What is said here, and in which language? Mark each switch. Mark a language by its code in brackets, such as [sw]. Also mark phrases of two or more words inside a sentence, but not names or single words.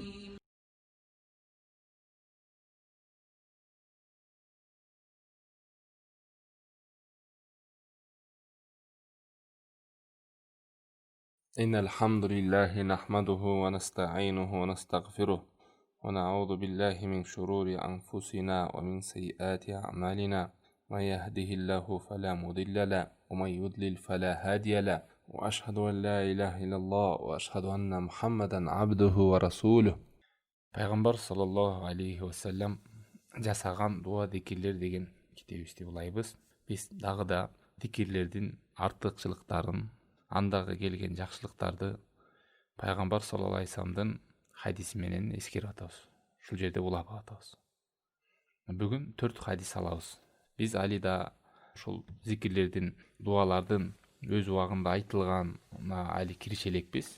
[ar] إن الحمد لله نحمده ونستعينه ونستغفره ونعوذ بالله من شرور أنفسنا ومن سيئات أعمالنا. من يهده الله فلا مضل له ومن يضلل فلا هادي له وأشهد أن لا إله إلا الله وأشهد أن محمدا عبده ورسوله. [ky] Пайғамбар [ar] صلى الله عليه وسلم [ky] жасаған дуа зикирлер деген китебибизди улайбыз. Биз дагы да зикирлердин артыкчылыктарын, андагы келген жакшылыктарды Пайғамбар [ar] صلى الله عليه [ky] вассаламдын хадиси менен эскерип атабыз. Ушул жерде улап атабыз. Бүгүн 4 хадис алабыз. Биз алида ушул зикирлердин, дуалардын өз убагында айтылганына али киреше элекпиз.